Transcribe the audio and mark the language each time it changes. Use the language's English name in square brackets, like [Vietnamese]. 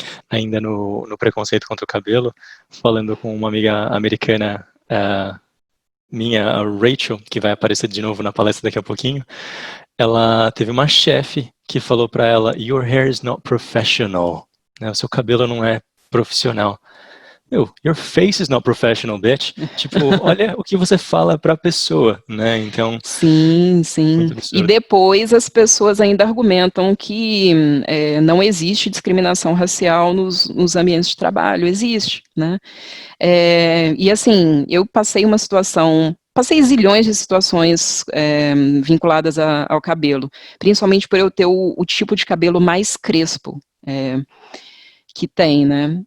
[Portuguese] Ainda no preconceito contra o cabelo, falando com uma amiga americana minha, a Rachel, que vai aparecer de novo na palestra daqui a pouquinho, ela teve uma chefe que falou para ela: [English] "Your hair is not professional", [Portuguese] né? O seu cabelo não é profissional. [English] Your face is not professional, bitch. [Portuguese] Tipo, olha o que você fala para a pessoa, né? Então, sim. E depois as pessoas ainda argumentam que não existe discriminação racial nos ambientes de trabalho. Existe, né? E assim, eu passei zilhões de situações vinculadas ao cabelo, principalmente por eu ter o tipo de cabelo mais crespo que tem, né?